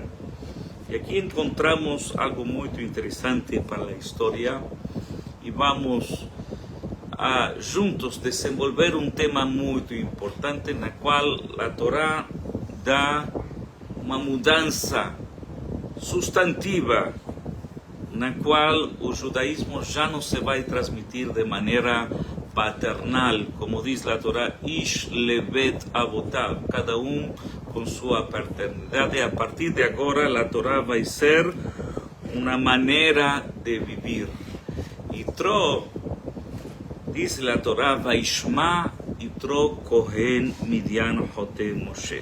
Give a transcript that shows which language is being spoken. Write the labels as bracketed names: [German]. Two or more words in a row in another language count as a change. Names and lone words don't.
[Portuguese] E aqui encontramos algo muito interessante para a história e vamos juntos desenvolver um tema muito importante, na qual a Torá dá uma mudança substantiva, na qual o judaísmo já não se vai transmitir de maneira paternal, como diz a Torá, [Hebrew] איש לבית אבותיו, [Portuguese] cada com sua paternidade. A partir de agora, a Torá vai ser uma maneira de viver. Yitro, diz a Torá, [Hebrew] וישמע יתרו כהן מדין חותן משה.